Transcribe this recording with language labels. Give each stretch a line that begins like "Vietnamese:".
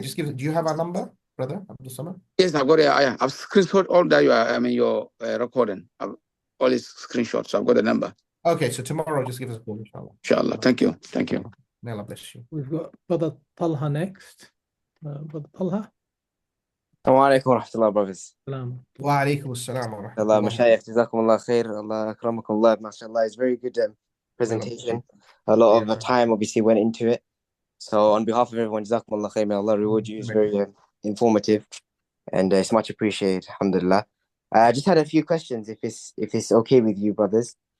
English: Just do you have our number, brother Abdul Samad? Yes, I've got it. I've screenshot all that your recording. All these screenshots. So I've got the number. Okay, so tomorrow just give us a call, inshallah. Inshallah. Thank you. Thank you. May Allah bless you. We've got Brother Talha next. Brother Talha.
Arabic: السلام عليكم ورحمة الله brothers. Salam. Wa alaikum assalam wa Allah rahmatullah. مشايخ جزاكم الله خير. Allah أكرمكم الله.
English: MashaAllah, it's very good presentation. A lot of the time obviously went into it. So on behalf of everyone,
Arabic: جزاكم الله خير.
English: May Allah reward you. It's very informative and it's much appreciated. Alhamdulillah. I just had a few questions if it's okay with you brothers.